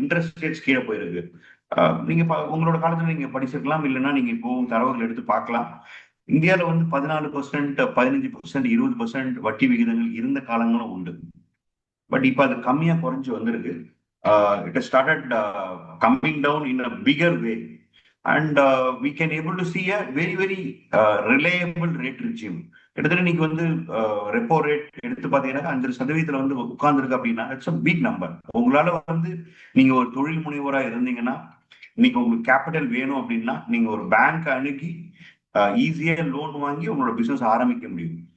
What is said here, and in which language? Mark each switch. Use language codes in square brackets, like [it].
[ta] Interest rates கீழே போயிருக்கு. நீங்க உங்களோட காலத்துல நீங்க படிச்சிருக்கலாம், இல்லைன்னா நீங்க இப்போ தரவுகள் எடுத்து பார்க்கலாம். இந்தியாவில வந்து 14%, 15%, 20% வட்டி விகிதங்கள் இருந்த காலங்களும் உண்டு. பட் இப்ப அது கம்மியா குறைஞ்சு வந்திருக்கு. It started coming down in a bigger way. [en] And we can able to see a very very reliable rate regime. [ta] கிட்டத்தட்ட நீங்க வந்து ரெப்போ ரேட் எடுத்து பாத்தீங்கன்னா 5% வந்து உட்கார்ந்துருக்கு அப்படின்னா [en] It's a big number. [ta] உங்களால வந்து நீங்க ஒரு தொழில் முனைவோரா இருந்தீங்கன்னா, இன்னைக்கு உங்களுக்கு கேபிட்டல் வேணும் அப்படின்னா நீங்க ஒரு பேங்க் அணுகி ஈஸியா லோன் வாங்கி உங்களோட பிசினஸ் ஆரம்பிக்க முடியும்.